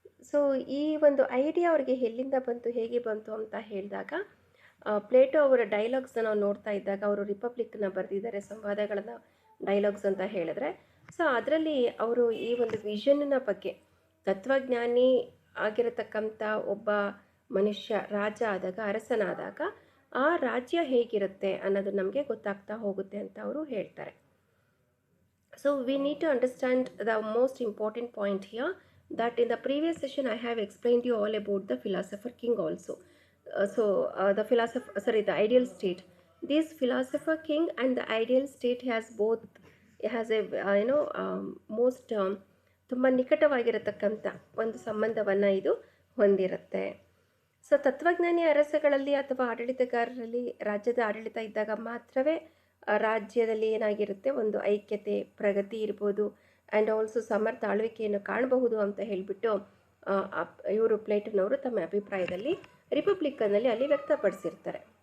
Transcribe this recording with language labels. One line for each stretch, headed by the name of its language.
Kannada: So ಈ ಒಂದು idea ಅವರಿಗೆ ಎಲ್ಲಿಂದ ಬಂತು, ಹೇಗೆ ಬಂತು ಅಂತ ಹೇಳಿದಾಗ, ಪ್ಲೇಟೋ ಅವರ ಡೈಲಾಗ್ಸ್ನ ನಾವು ನೋಡ್ತಾ ಇದ್ದಾಗ ಅವರು ರಿಪಬ್ಲಿಕ್ನ ಬರೆದಿದ್ದಾರೆ, ಸಂವಾದಗಳನ್ನು ಡೈಲಾಗ್ಸ್ ಅಂತ ಹೇಳಿದ್ರೆ. ಸೊ ಅದರಲ್ಲಿ ಅವರು ಈ ಒಂದು ವಿಷನ್ನ ಬಗ್ಗೆ, ತತ್ವಜ್ಞಾನಿ ಆಗಿರತಕ್ಕಂಥ ಒಬ್ಬ ಮನುಷ್ಯ ರಾಜ ಆದಾಗ, ಅರಸನಾದಾಗ ಆ ರಾಜ್ಯ ಹೇಗಿರುತ್ತೆ ಅನ್ನೋದು ನಮಗೆ ಗೊತ್ತಾಗ್ತಾ ಹೋಗುತ್ತೆ ಅಂತ ಅವರು ಹೇಳ್ತಾರೆ.
English: So we need to understand the most important point here that in the previous session I have explained you all about the philosopher king also. The ideal state. This philosopher king and the ideal state has a most
Kannada: ತುಂಬ ನಿಕಟವಾಗಿರತಕ್ಕಂಥ ಒಂದು ಸಂಬಂಧವನ್ನು ಇದು ಹೊಂದಿರುತ್ತೆ. So ತತ್ವಜ್ಞಾನಿ ಅರಸಗಳಲ್ಲಿ ಅಥವಾ ಆಡಳಿತಗಾರರಲ್ಲಿ ರಾಜ್ಯದ ಆಡಳಿತ ಇದ್ದಾಗ ಮಾತ್ರವೇ ರಾಜ್ಯದಲ್ಲಿ ಏನಾಗಿರುತ್ತೆ, ಒಂದು ಐಕ್ಯತೆ, ಪ್ರಗತಿ ಇರ್ಬೋದು, ಆ್ಯಂಡ್ ಆಲ್ಸೋ ಸಮರ್ಥ ಆಳ್ವಿಕೆಯನ್ನು ಕಾಣಬಹುದು ಅಂತ ಹೇಳಿಬಿಟ್ಟು ಇವರು ಪ್ಲೇಟೋನವರು ತಮ್ಮ ಅಭಿಪ್ರಾಯದಲ್ಲಿ ರಿಪಬ್ಲಿಕನ್ನಲ್ಲಿ ಅಲ್ಲಿ ವ್ಯಕ್ತಪಡಿಸಿರ್ತಾರೆ.